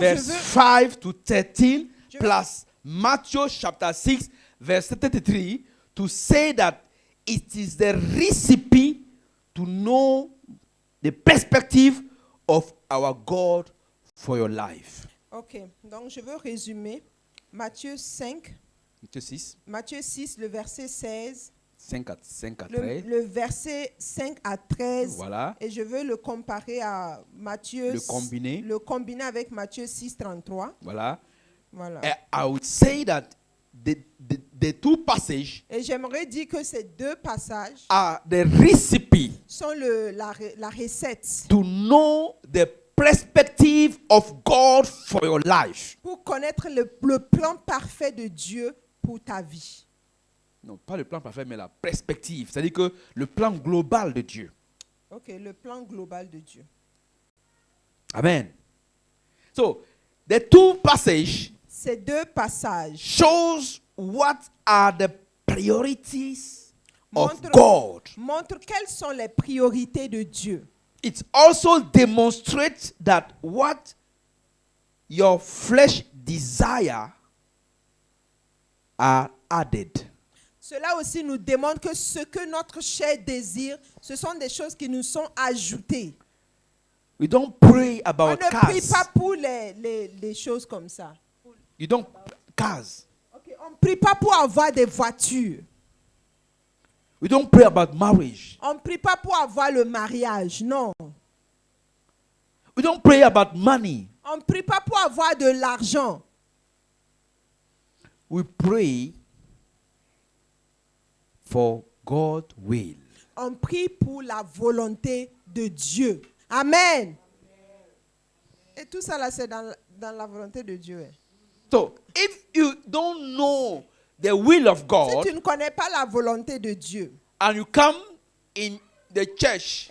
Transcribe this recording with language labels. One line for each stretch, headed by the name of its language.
English: verse 5 to 13, plus Matthew chapter 6, verse 33, to say that it is the recipe to know the perspective of our God for your life.
French: Ok, donc je veux résumer Matthieu 5, Matthieu 6, Matthieu 6, le verset 16, 5 à 13. le verset 5 à 13. Voilà. Et je veux le comparer à Matthieu. Le combiner avec Matthieu 6, 33. Voilà. Voilà.
English: I would say that the two passages
French: Et j'aimerais dire que ces deux passages
English: are the recipe
French: sont la recette
English: to know the perspective of God for your life.
French: pour connaître le plan parfait de Dieu pour ta vie. Non, pas le plan parfait, mais la perspective. C'est-à-dire que le plan global de Dieu. Ok, le plan global de Dieu.
English: Amen. So, the two passages
French: Ces deux passages
English: shows what are the priorities of God.
French: montrent quelles sont les priorités de Dieu.
English: It also demonstrates that what your flesh desire are added.
French: Cela aussi nous démontre que ce que notre chair désire, ce sont des choses qui nous sont ajoutées.
English: We don't pray
French: On
English: about
French: ne prie
English: cars.
French: pas pour les choses comme ça.
English: You don't cars.
French: Okay, on ne prie pas pour avoir des voitures.
English: We don't pray about marriage.
French: On ne prie pas pour avoir le mariage, non.
English: We don't pray about money.
French: On ne prie pas pour avoir de l'argent.
English: We pray for God's will.
French: On prie pour la volonté de Dieu. Amen. Et tout ça là, c'est dans la volonté de Dieu.
English: So, if you don't know the will of
French: Si
English: God
French: tu ne connais pas la volonté de Dieu
English: and you come in the church,